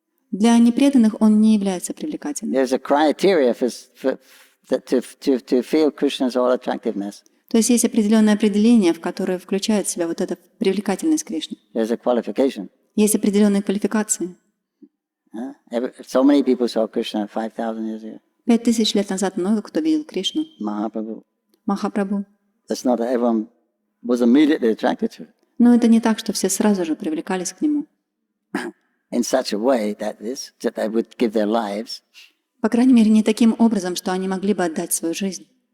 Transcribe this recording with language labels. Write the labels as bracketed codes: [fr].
[ru] Для непреданных он не является привлекательным. [en] There's a criteria to feel Krishna's all attractiveness. [ru] То есть есть определенное определение, в которое включает в себя вот эта привлекательность Кришны. [en] There's a qualification. [ru] Есть определенные квалификации. [en] So many people saw Krishna 5,000 years ago. [ru] 5000 лет назад много кто видел Кришну. [en] Mahaprabhu. [ru] Махапрабху. [en] It's not that everyone was immediately attracted to it. [ru] Но это не так, что все сразу же привлекались к нему. [en] In such a way that they would give their lives. [ru] По крайней мере, не таким образом, что они могли бы отдать свою жизнь.